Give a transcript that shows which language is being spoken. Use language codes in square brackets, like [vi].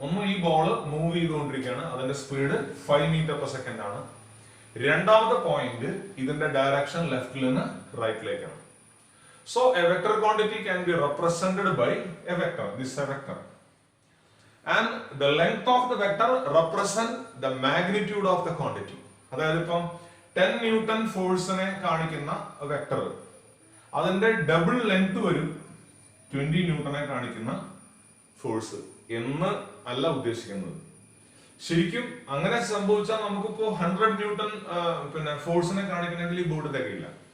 [ml] ഒന്ന്, ഈ ball move ചെയ്തുകൊണ്ടിരിക്കുകയാണ്, അതിന്റെ സ്പീഡ് 5 മീറ്റർ പെർ സെക്കൻഡ് ആണ്. രണ്ടാമത്തെ പോയിന്റ്, ഇതിന്റെ ഡയറക്ഷൻ ലെഫ്റ്റിൽ നിന്ന് റൈറ്റിലേക്കാണ്. [en] So a vector quantity can be represented by a vector. This is a vector. And the length of the vector represent the magnitude of the quantity. [ml] അതായത് ഇപ്പം 10 newton ഫോഴ്സിനെ കാണിക്കുന്ന vector, അതിന്റെ ഡബിൾ ലെങ്ത് വരും 20 ന്യൂട്ടനെ കാണിക്കുന്ന force എന്ന് അല്ല ഉദ്ദേശിക്കുന്നത്. ശരിക്കും അങ്ങനെ സംഭവിച്ചാൽ നമുക്കിപ്പോ 100 ന്യൂട്ടൺ പിന്നെ ഫോഴ്സിനെ കാണിക്കണമെങ്കിൽ ഈ ബോർഡ് തികയില്ല.